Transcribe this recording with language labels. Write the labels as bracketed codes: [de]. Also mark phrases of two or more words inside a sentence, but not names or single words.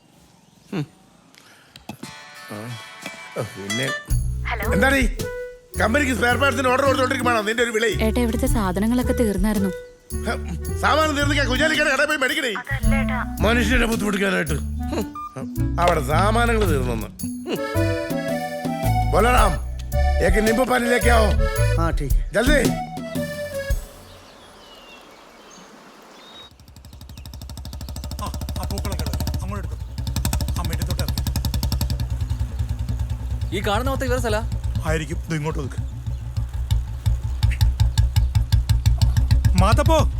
[ml] പിന്നെ എന്താണ് ഈ കമ്പനിക്ക് സ്പെയർ പാർട്സിന് ഓർഡർ കൊടുത്തോണ്ടിരിക്കുവാണോ നിന്റെ ഒരു വിളി? ഏട്ടാ, ഇവിടുത്തെ സാധനങ്ങളൊക്കെ തീർന്നായിരുന്നു. സാമാനം തീർന്നിക്കാൻ കുഞ്ഞാലിക്കട കടയിൽ പോയി മേടിക്കണേ, മനുഷ്യനെ ബുദ്ധിമുട്ടിക്കാനായിട്ട്. അവിടെ സാമാനങ്ങൾ തീർന്നു. ബോലറാം, [hi] एक नींबू पानी लेके आओ. हाँ ठीक है. जल्दी. [ml] ഈ കാണുന്ന മൊത്തം ഇവരുടെ സ്ഥല ആയിരിക്കും. ഇങ്ങോട്ട് നോക്ക്. മാതപ്പോ